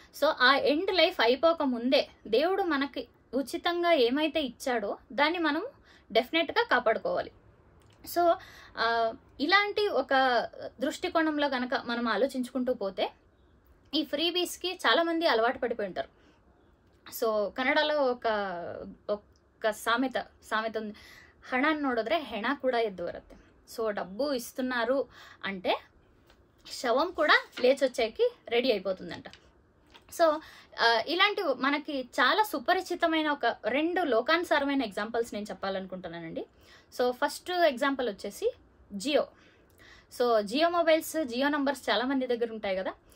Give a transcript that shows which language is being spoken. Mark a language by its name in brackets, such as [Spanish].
[Telugu] So ఆ end life అయిపోక ముందే దేవుడు మనకి ఉచితంగా ఏమైతే ఇచ్చాడో దాన్ని మనం డెఫినెట్గా కాపాడుకోవాలి. సో ఇలాంటి ఒక దృష్టికోణంలో కనుక మనం ఆలోచించుకుంటూ పోతే, ఈ ఫ్రీబీస్కి చాలామంది అలవాటు పడిపోయి ఉంటారు. సో ಕನ್ನಡలో ఒక సామెత ఉంది, [Kannada] ಹಣ ನೋಡಿದ್ರೆ ಹೆಣ ಕೂಡ ಎದ್ದು ಬರುತ್ತೆ. [Telugu] సో డబ్బు ఇస్తున్నారు అంటే శవం కూడా లేచొచ్చేకి రెడీ అయిపోతుందంట. సో ఇలాంటి మనకి చాలా సుపరిచితమైన ఒక 2 లోకానుసారమైన ఎగ్జాంపుల్స్ నేను చెప్పాలనుకుంటున్నానండి. సో ఫస్ట్ ఎగ్జాంపుల్ వచ్చేసి Jio. So Jio mobiles, Jio numbers చాలా మంది దగ్గర ఉంటాయి కదా.